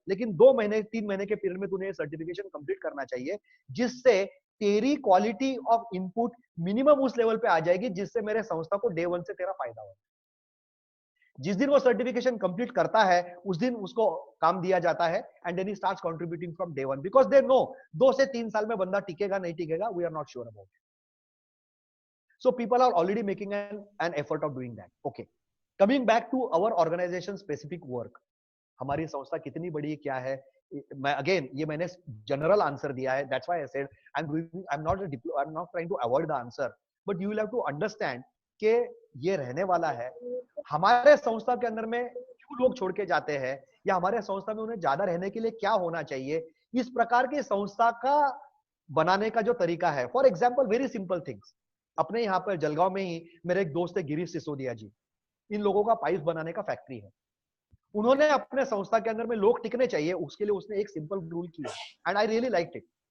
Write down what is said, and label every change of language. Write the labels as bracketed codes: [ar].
[hi] लेकिन 2 महीने 3 महीने के पीरियड में तूने सर्टिफिकेशन कंप्लीट करना चाहिए, जिससे तेरी क्वालिटी ऑफ इनपुट मिनिमम उस लेवल पे आ जाएगी जिससे मेरे संस्था को डे 1 से तेरा फायदा हो. जिस दिन वो सर्टिफिकेशन कंप्लीट करता है उस दिन उसको काम दिया जाता है [en] and then he starts contributing from day 1, because they know [hi] 2 से 3 साल में बंदा टिकेगा नहीं टिकेगा, [en] We are not sure about it. So people are already making an effort of doing that. Okay. Coming back to our organization specific work. [hi] हमारी संस्था कितनी बड़ी है, क्या है? मैं again ये मैंने general answer दिया है. [en] That's why I said I'm not trying to avoid the answer, but you will have to understand [hi] कि ये रहने वाला है. हमारे संस्था के अंदर में क्यों लोग छोड़ के जाते हैं या हमारे संस्था में उन्हें ज्यादा रहने के लिए क्या होना चाहिए, इस प्रकार की संस्था का बनाने का जो तरीका है. [en] For example very simple things. [hi] अपने यहाँ पर जलगांव में ही मेरे एक दोस्त है गिरीश सिसोदिया जी. इन लोगों का पाइप बनाने का फैक्ट्री है. उन्होंने अपने संस्था के अंदर में लोग टिकने चाहिए, उसके लिए उसने एक सिंपल रूल किया [en] And I really liked it.